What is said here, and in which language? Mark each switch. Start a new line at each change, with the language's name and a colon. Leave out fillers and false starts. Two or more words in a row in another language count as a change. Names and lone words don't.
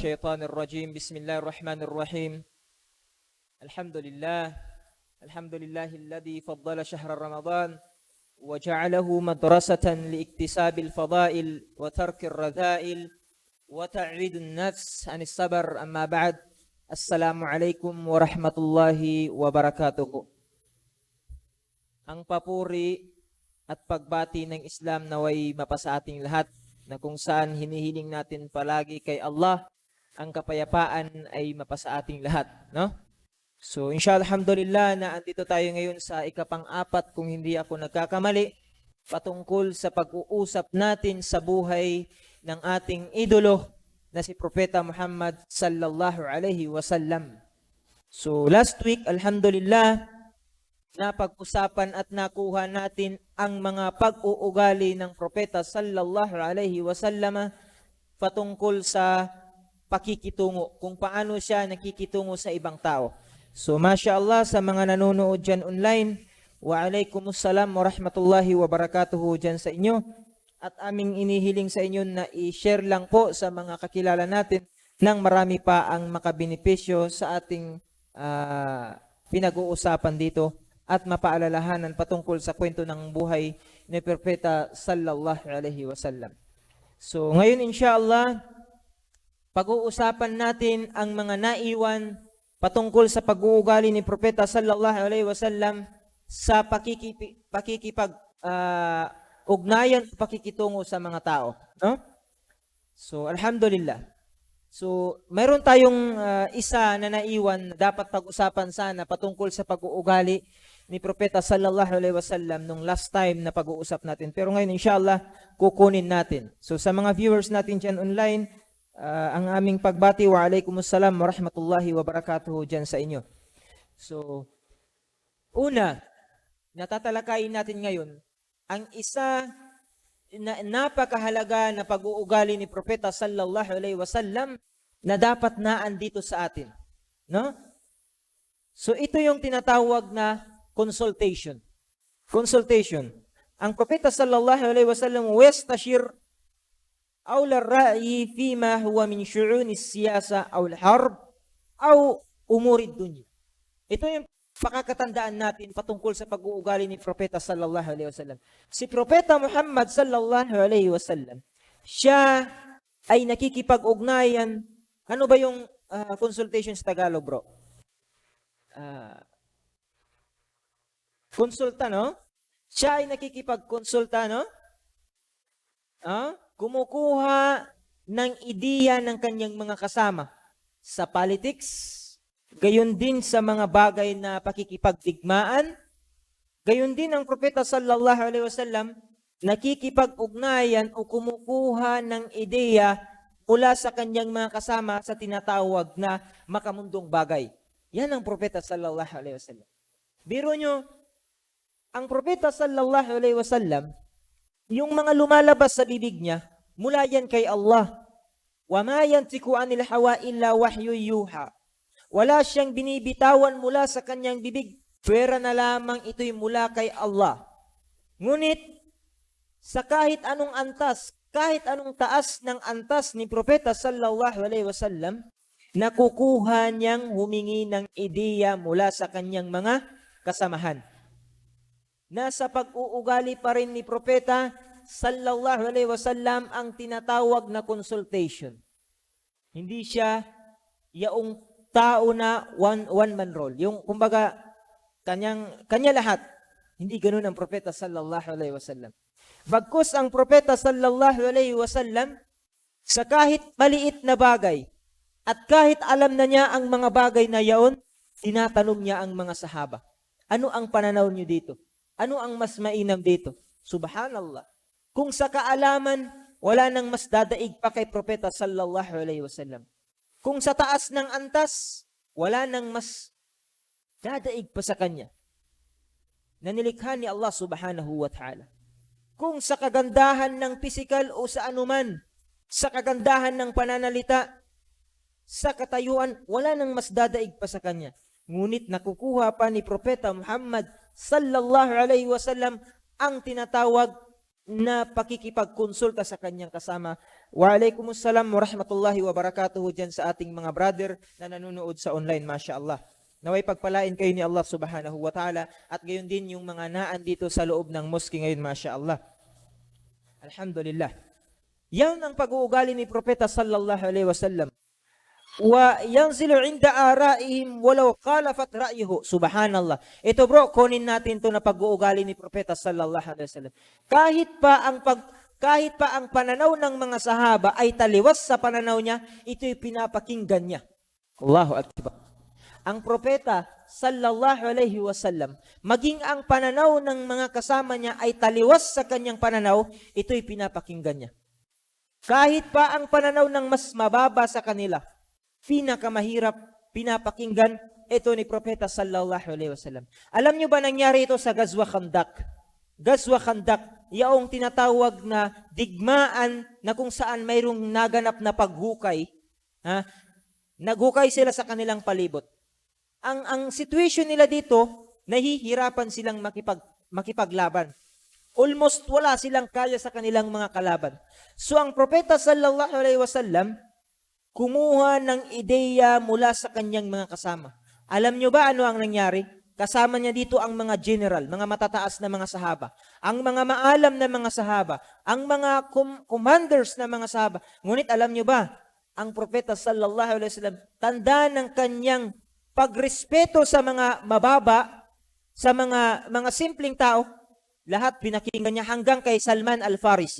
Arabic: الشيطان الرجيم بسم الله الرحمن الرحيم الحمد لله الذي فضل شهر رمضان وجعله مدرسة لاكتساب الفضائل وترك الرذائل وتعويد النفس عن الصبر. أما بعد، السلام عليكم ورحمة الله وبركاته.
Filipino: Ang papuri at pagbati ng Islam naway mapasa ating lahat, na kung saan hinihiling natin palagi kay Allah ang kapayapaan ay mapasa ating lahat, no? So
Arabic: إن شاء الله، الحمد لله,
Filipino: na andito tayo ngayon sa ikapang-apat, kung hindi ako nagkakamali, patungkol sa pag-uusap natin sa buhay ng ating idolo na si Propeta Muhammad
Arabic: صلى الله عليه وسلم.
Filipino: So
English: last week,
Filipino: alhamdulillah, napag-usapan at nakuha natin ang mga pag-uugali ng Propeta
Arabic: صلى الله عليه وسلم
Filipino: patungkol sa pakikitungo, kung paano siya nakikitungo sa ibang tao. So mashallah, sa mga nanonood dyan online,
Arabic: وعليكم السلام ورحمة الله وبركاته
Filipino: dyan sa inyo. At aming inihiling sa inyo na i-share lang po sa mga kakilala natin nang marami pa ang makabenepisyo sa ating pinag-uusapan dito at mapaalalahanan patungkol sa kwento ng buhay ni Propeta
Arabic: صلى الله عليه وسلم.
Filipino: So ngayon inshallah, pag-uusapan natin ang mga naiwan patungkol sa pag-uugali ni Propeta
Arabic: صلى الله عليه وسلم
Filipino: sa pakikipag-ugnayan, pakikitungo sa mga tao, no? So alhamdulillah. So mayroon tayong isa na naiwan na dapat pag-usapan sana patungkol sa pag-uugali ni Propeta
Arabic: صلى الله عليه وسلم
Filipino: nung last time na pag-uusap natin. Pero ngayon inshallah kukunin natin. So sa mga viewers natin dyan online, ang aming pagbati,
Arabic: وعليكم السلام ورحمة الله وبركاته
Filipino: dyan sa inyo. So una, natatalakayin natin ngayon ang isa na napakahalaga na pag-uugali ni Propeta
Arabic: صلى الله عليه وسلم
Filipino: na dapat na andito sa atin, no? So ito yung tinatawag na consultation. Consultation. Ang Propeta
Arabic: صلى الله عليه وسلم واستشار أولي الرأي فيما هو من شؤون السياسة أو الحرب أو أمور الدنيا.
Filipino: Ito yung pakakatandaan natin patungkol sa pag-uugali ni Propeta
Arabic: صلى الله عليه وسلم.
Filipino: Si Propeta Muhammad
Arabic: صلى الله عليه وسلم,
Filipino: siya ay nakikipag-ugnayan. Ano ba yung consultation sa Tagalog, bro? Konsulta, no? Siya ay nakikipag-konsulta, no? Kumukuha ng ideya ng kanyang mga kasama sa politics, gayon din sa mga bagay na pakikipagdigmaan. Gayon din ang Propeta
Arabic: صلى الله عليه وسلم
Filipino: nakikipag-ugnayan o kumukuha ng ideya mula sa kanyang mga kasama sa tinatawag na makamundong bagay. Yan ang Propeta
Arabic: صلى الله عليه وسلم.
Filipino: Biro nyo, ang Propeta
Arabic: صلى الله عليه وسلم,
Filipino: yung mga lumalabas sa bibig niya, mula yan kay Allah.
Arabic: وما ينطق عن الهوى إلا وحي يوحى.
Filipino: Wala siyang binibitawan mula sa kanyang bibig, pwera na lamang ito'y mula kay Allah. Ngunit, sa kahit anong antas, kahit anong taas ng antas ni Propeta
Arabic: صلى الله عليه وسلم,
Filipino: nakukuha niyang humingi ng ideya mula sa kanyang mga kasamahan. Nasa pag-uugali pa rin ni Propeta
Arabic: صلى الله عليه وسلم
Filipino: ang tinatawag na consultation. Hindi siya yaong tao na
English: one man role.
Filipino: Yung kumbaga kanya lahat. Hindi ganoon ang Propeta
Arabic: صلى الله عليه وسلم.
Filipino: Bagkus ang Propeta
Arabic: صلى الله عليه وسلم,
Filipino: sa kahit maliit na bagay at kahit alam na niya ang mga bagay na yaon, tinatanong niya ang mga sahaba, ano ang pananaw niyo dito? Ano ang mas mainam dito? Subhanallah. Kung sa kaalaman, wala nang mas dadaig pa kay Propeta
Arabic: صلى الله عليه وسلم.
Filipino: Kung sa taas ng antas, wala nang mas dadaig pa sa kanya na nilikha ni Allah
Arabic: سبحانه وتعالى.
Filipino: Kung sa kagandahan ng pisikal o sa anuman, sa kagandahan ng pananalita, sa katayuan, wala nang mas dadaig pa sa kanya. Ngunit nakukuha pa ni Propeta Muhammad
Arabic: صلى الله عليه وسلم
Filipino: ang tinatawag na pakikipagkonsulta sa kanyang kasama
Arabic: وعليكم السلام ورحمة الله وبركاته
Filipino: dyan sa ating mga brother na nanonood sa online,
Arabic: ما شاء الله.
Filipino: Naway pagpalain kayo ni Allah
Arabic: سبحانه وتعالى
Filipino: at gayon din yung mga naan dito sa loob ng mosque ngayon,
Arabic: ما شاء الله.
Filipino: Alhamdulillah. Yan ang pag-uugali ni Propeta
Arabic: صلى الله عليه وسلم. وينزل عند رأيهم ولو خالفت رأيه.
Filipino: Subhanallah. Ito bro, kunin natin to na pag-uugali ni Propeta
Arabic: صلى الله عليه وسلم.
Filipino: Kahit pa ang pananaw ng mga sahaba ay taliwas sa pananaw niya, ito'y pinapakinggan niya.
Arabic: الله أكبر.
Filipino: Ang propeta
Arabic: صلى الله عليه وسلم,
Filipino: maging ang pananaw ng mga kasama niya ay taliwas sa kanyang pananaw, ito'y pinapakinggan niya. Kahit pa ang pananaw ng mas mababa sa kanila, pinakamahirap, pinapakinggan, ito ni propeta
Arabic: صلى الله عليه وسلم.
Filipino: Alam niyo ba nangyari ito sa Ghazwa Khandak? Ghazwa Khandak, yaong tinatawag na digmaan na kung saan mayroong naganap na paghukay. Naghukay sila sa kanilang palibot. Ang situation nila dito, nahihirapan silang makipaglaban. Almost wala silang kaya sa kanilang mga kalaban. So ang propeta
Arabic: صلى الله عليه وسلم,
Filipino: kumuha ng ideya mula sa kanyang mga kasama. Alam nyo ba ano ang nangyari? Kasama niya dito ang mga general, mga matataas na mga sahaba, ang mga maalam na mga sahaba, ang mga commanders na mga sahaba. Ngunit alam niyo ba, ang propeta
Arabic: صلى الله عليه وسلم,
Filipino: tanda ng kanyang pagrespeto sa mga mababa, sa mga simpleng tao, lahat pinakinggan niya hanggang kay Salman Al-Farisi.